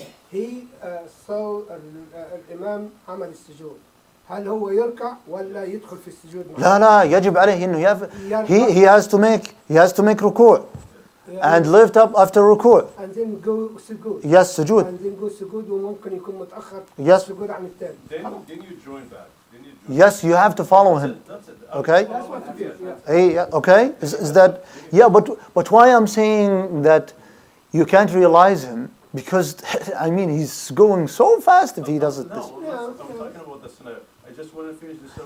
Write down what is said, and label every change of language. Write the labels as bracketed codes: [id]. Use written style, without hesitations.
[en] He saw [ar] الإمام عمل السجود هل هو يركع ولا يدخل في السجود معه؟ لا يجب عليه إنه [en] he has to make ruku' and lift up after ruku'. and then go سجود Yes, سجود. and then go [ar] سجود وممكن يكون متأخر [en] Yes. [ar] سجود عن التاني [en] Then you join back. Yes, you have to follow him. That's it. Okay? That's what it is, yeah. Hey, yeah, okay? Is that but why I'm saying that you can't realize him because I mean he's going so fast if he does it this. No, I'm talking about the scenario. I just want to finish the